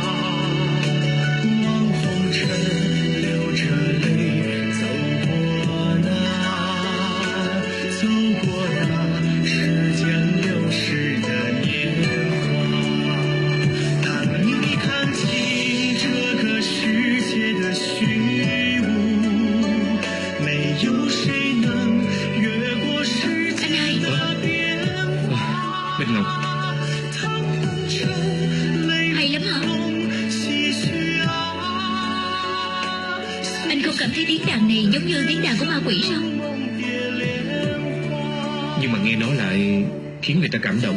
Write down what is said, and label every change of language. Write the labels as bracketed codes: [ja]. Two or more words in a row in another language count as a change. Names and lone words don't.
[zh] 望红尘流着泪走过那时间流逝的年华。当你看清这个世界的虚无，没有谁能越過時間的變化。 [vi] Bích Ngọc, hay lắm hả? Anh không cảm thấy tiếng đàn này giống như tiếng đàn của ma quỷ sao? nhưng mà nghe nói lại khiến người ta cảm động.